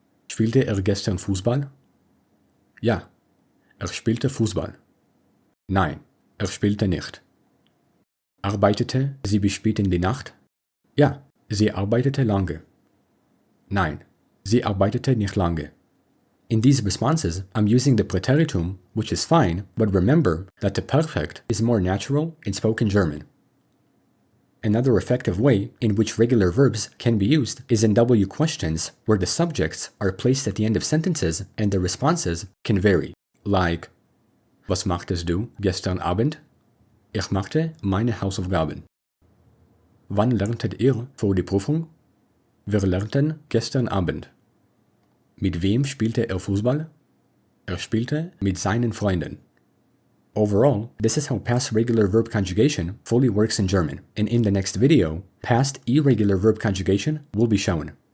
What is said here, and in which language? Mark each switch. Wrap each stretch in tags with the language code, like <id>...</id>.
<de>Spielte er gestern Fußball? Ja, er spielte Fußball. Nein, er spielte nicht. Arbeitete sie bis spät in die Nacht? Ja, sie arbeitete lange. Nein, sie arbeitete nicht lange.</de> <en>In these responses, I'm using the Präteritum, which is fine, but remember that the perfect is more natural in spoken German. Another effective way in which regular verbs can be used is in W questions, where the subjects are placed at the end of sentences and the responses can vary, like:</en> <de>Was machtest du gestern Abend? Ich machte meine Hausaufgaben. Wann lerntet ihr vor die Prüfung? Wir lernten gestern Abend. Mit wem spielte er Fußball? Er spielte mit seinen Freunden.</de> <en>Overall, this is how past regular verb conjugation fully works in German, and in the next video, past irregular verb conjugation will be shown.</en>